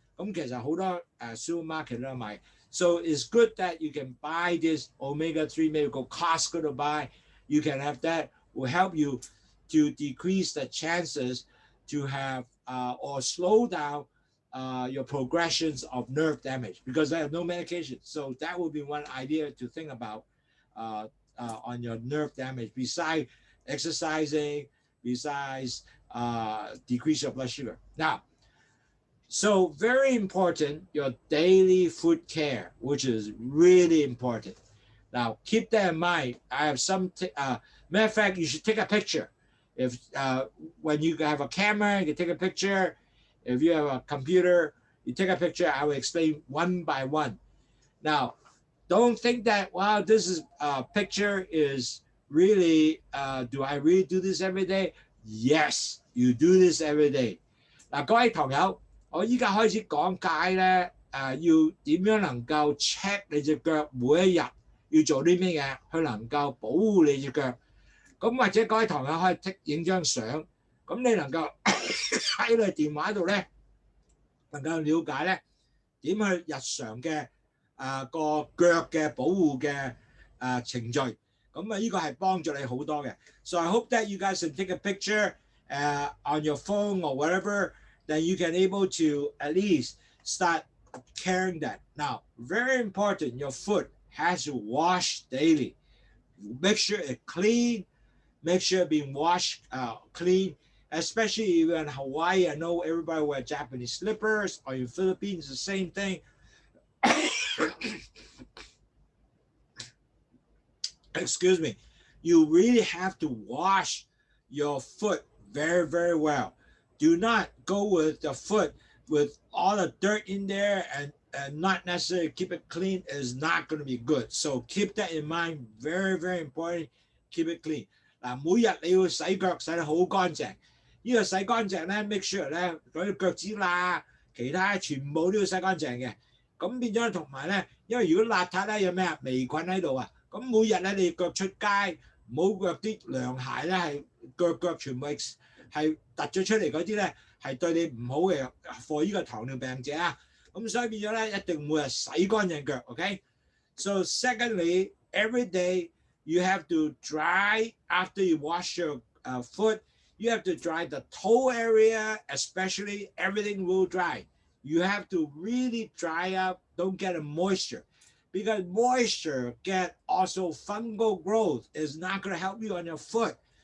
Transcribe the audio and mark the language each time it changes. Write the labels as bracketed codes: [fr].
[yue] 咁其實好多supermarket 都有賣。 [en] So it's good that you can buy this omega-3, maybe go Costco to buy. You can have that, will help you to decrease the chances to have or slow down your progressions of nerve damage because they have no medication. So that would be one idea to think about on your nerve damage besides exercising, besides decrease your blood sugar. Now, so very important, your daily food care, which is really important. Now, keep that in mind. I have some, matter of fact, you should take a picture. If when you have a camera, you can take a picture. If you have a computer, you take a picture. I will explain one by one. Now, don't think that, wow, this is picture is really, do I really do this every day? Yes, you do this every day. [yue] 嗱，各位堂友，我依家開始講解咧，要點樣能夠 check 你隻腳每一日要做啲咩嘢，去能夠保護你隻腳。咁或者各位堂友可以影張相，咁你能夠喺你電話度咧，能夠了解咧點去日常嘅個腳嘅保護嘅程序。咁呢個係幫助你好多嘅。 [en] So I hope that you guys can take a picture on your phone or whatever, then you can able to at least start carrying that. Now, very important, your foot has to wash daily. Make sure it's clean. Make sure it's being washed clean, especially if you're in Hawaii. I know everybody wear Japanese slippers, or in Philippines, the same thing. Excuse me. You really have to wash your foot very, very well. Do not go with the foot with all the dirt in there and not necessarily keep it clean is not going to be good. So keep that in mind. Very, very important. Keep it clean. [yue] 嗱，每日你要洗腳洗得好乾淨。呢個洗乾淨咧 ， [en] make sure [yue] 咧嗰啲腳趾罅、其他全部都要洗乾淨嘅。咁變咗同埋咧，因為如果邋遢咧有咩啊微菌喺度啊，咁每日咧你腳出街唔好着啲涼鞋咧係腳全部係突咗出嚟嗰啲咧係對你唔好嘅 ，for 呢個糖尿病者啊。咁所以變咗咧一定每日洗乾淨腳 ，OK？ [en] So secondly, every day you have to dry after you wash your foot. You have to dry the toe area, especially everything will dry. You have to really dry up, don't get a moisture. Because moisture get also fungal growth is not going to help you on your foot.